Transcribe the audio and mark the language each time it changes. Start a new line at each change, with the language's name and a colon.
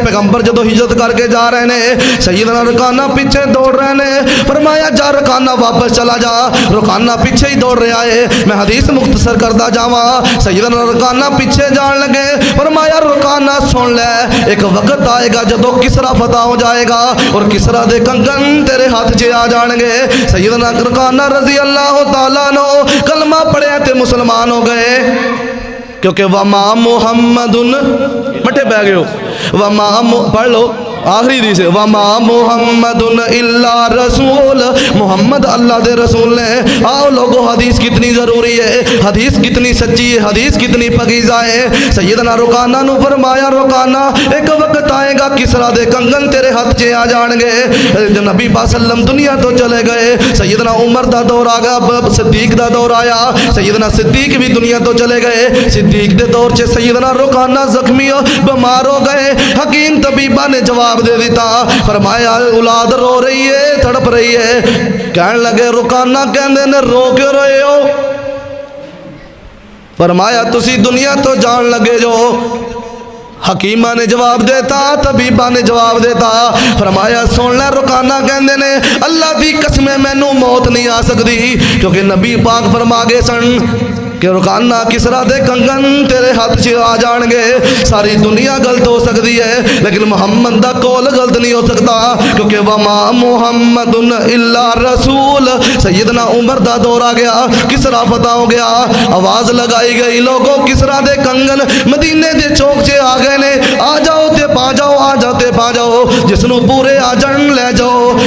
Punjabi: پیغمبر جدو ہجرت کر کے جا رہے نے, سیدنا رکانہ پیچھے دوڑ رہے نے. فرمایا جا رکانہ واپس چلا جا. رکانہ پیچھے ہی دوڑ رہا ہے. میں حدیث مختصر کردہ جاواں. سیدنا رکانہ پیچھے جان لگے. فرمایا رکانہ سن لے, ایک وقت آئے گا جدو کسرا فتح ہو جائے گا اور کسرا دے کنگن تیرے ہاتھ چے آ جان گے. سیدنا رکانہ رضی اللہ تعالیٰ عنہ کلمہ پڑھے تے مسلمان ہو گئے. کیونکہ وما محمد مٹھے بہ گئے ہو, وما پڑھ لو آخری دی سے,
Arabic: وما محمد الا رسول,
Punjabi: محمد اللہ دے رسول نے.
Urdu: آؤ لوگو حدیث کتنی ضروری ہے, حدیث کتنی سچی ہے, حدیث کتنی پکیزہ ہے.
Punjabi: سیدنا رکانہ نو فرمایا رکانہ ایک وقت آئے گا کسرا دے کنگن تیرے ہاتھ چے آ جان گے. نبی پاک صلی اللہ علیہ وسلم دنیا تو چلے گئے. سیدنا عمر دا دور آ گیا, صدیق دا دور آیا. سیدنا صدیق بھی دنیا تو چلے گئے. صدیق دے دور چے سیدنا رکانہ زخمی بیمار ہو گئے. حکیم طبیبہ نے جواب دے دیتا. فرمایا اولاد رو رہی ہے, تڑپ رہی ہے. کہنے لگے رکانہ کہندے نے رو کیوں رہے ہو؟ فرمایا تسی دنیا تو جان لگے جو. حکیمہ نے جواب دیتا, طبیبہ نے جواب دیتا. فرمایا سن لے رکانہ کہندے نے اللہ دی قسم مینوں موت نہیں آ سکتی, کیونکہ نبی پاک فرما گئے سن کہ رکانہ کسرا دے کنگن تیرے ہاتھ چ آ جان گے. ساری دنیا غلط ہو سکتی ہے لیکن محمد دا کول غلط نہیں ہو سکتا, کیونکہ
Arabic: وما محمد الا رسول.
Punjabi: سیدنا عمر دا دور آ گیا, کسرا فتح ہو گیا. آواز لگائی گئی لوگوں کسرا دے کنگن مدینے دے چوک چے آ گئے نے. آ جاؤ تے پا جاؤ, آ جاؤ تے پا جاؤ, جس نو پورے آ جان لے جاؤ.